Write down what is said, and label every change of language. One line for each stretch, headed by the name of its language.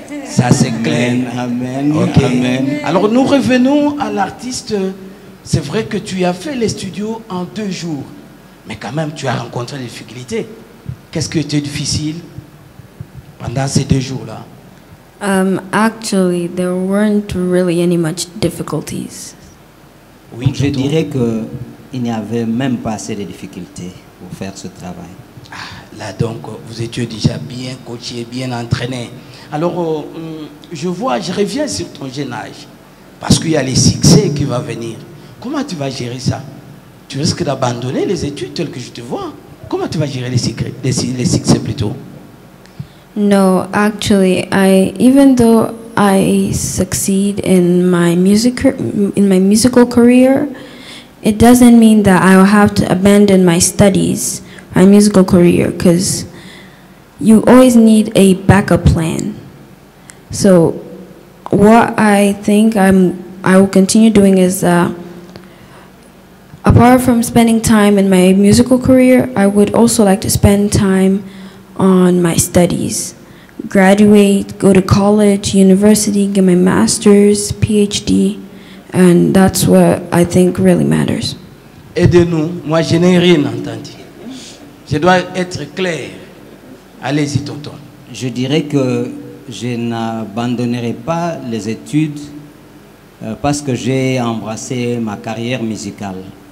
French: Ça, c'est clair. Amen. Okay. Amen. Alors, nous revenons à l'artiste. C'est vrai que tu as fait les studios en 2 jours. Mais quand même, tu as rencontré des difficultés. Qu'est-ce qui était difficile pendant ces 2 jours-là?
English: Actually, there weren't really any much difficulties.
French: Oui, je dirais qu'il n'y avait même pas assez de difficultés pour faire ce travail. Là donc, vous étiez déjà bien coaché, bien entraîné. Alors, je reviens sur ton jeune âge, parce qu'il y a les succès qui vont venir. Comment tu vas gérer ça? Tu risques d'abandonner les études telles que je te vois. Comment tu vas gérer les succès plutôt?
English: No, actually, even though I succeed in my musical career, it doesn't mean that I will have to abandon my studies, my musical career, because you always need a backup plan. So what I think I will continue doing is, apart from spending time in my musical career, I would also like to spend time on my studies. Graduate, go to college, university, get my master's, PhD, and that's what I think really matters.
French: Aidez-nous, moi je n'ai rien entendu. Je dois être clair. Allez-y, tonton. Je dirais que je n'abandonnerai pas les études parce que j'ai embrassé ma carrière musicale.